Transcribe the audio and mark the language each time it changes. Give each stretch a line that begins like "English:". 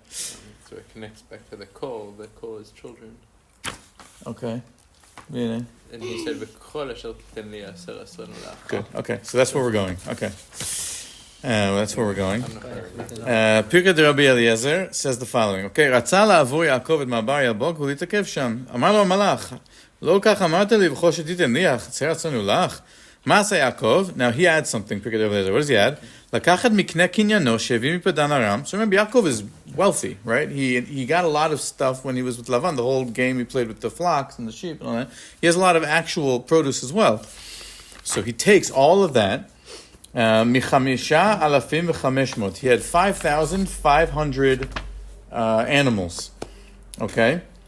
English: So it connects back to the kol. The kol is children. Okay. Yeah. And he said, "V'kol asher titen li aser sanulach." Good. Okay. So that's where we're going. Okay. That's where we're going. I'm not sure. Pirkei Rabbi Eliezer says the following.
Hebrew: Okay, רצה לעבור יעקב את מעבר יבוק ולהתעכב שם. אמר לו המלאך, לא כך אמרת לי וכל שתיתן לי, חצר רצנו לך. מה עשה יעקב?
English: Now he adds something, Pirkei Rabbi Eliezer. What does he add?
Hebrew: לקחת מקנה קניינו שהביא מפדן ארם.
English: So remember, Yaakov is wealthy, right? He got a lot of stuff when he was with Lavan, the whole game he played with the flocks and the sheep and all that. He has a lot of actual produce as well. So he takes all of that. Michamisha alafim v'chameshmot. He had 5,500 animals. Okay?